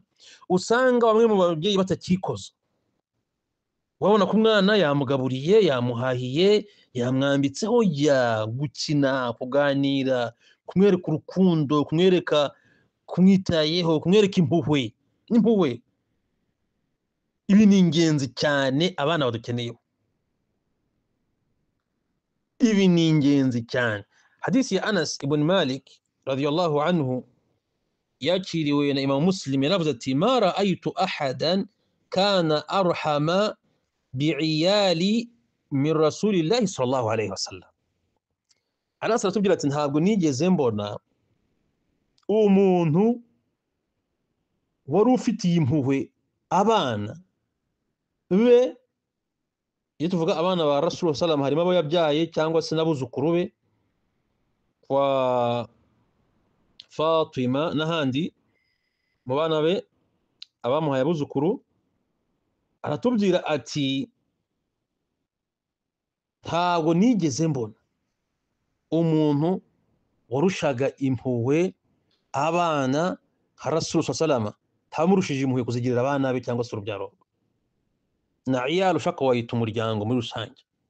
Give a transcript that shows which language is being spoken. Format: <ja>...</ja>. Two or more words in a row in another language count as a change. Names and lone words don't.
<rw>Usanga bamwe mu babyeyi batakikoza, wabona ko umwana yamugaburiye, yamuhahiye, yamwambitseho, ya gukina, kuganira, kumwereka urukundo, kumwitayeho, kumwereka impuhwe. Ibi ni ingenzi cyane abana badukeneyeho, ibi ni ingenzi cyane. Hadisi ya Anas ibn Malik</rw> <ar>رضي الله عنه</ar> <rw>yakiriwe na Imam Muslim, yaravuze ati</rw> <ar>ما رأيت أحدا كان أرحم بالعيال من رسول الله صلى الله عليه وسلم.</ar> <rw>Anas aratubwira ati ntabwo nigeze mbona umuntu wari ufitiye impuhwe abana be. Iyo tuvuga abana ba</rw> <ar>رسول الله صلى الله,</ar> <rw>harimo abo yabyaye cyangwa se n'abuzukuru be kwa Fatima n'ahandi mu bana be abamuhaye abuzukuru. Aratubwira ati ntabwo nigeze mbona umuntu warushaga impuhwe abana nka</rw> <ar>رسول الله صلى الله,</ar> <rw>ntamurushije impuhwe kuzigirira abana be cyangwa se urubyaro na iyali, ushaka wayita umuryango muri rusange.</rw>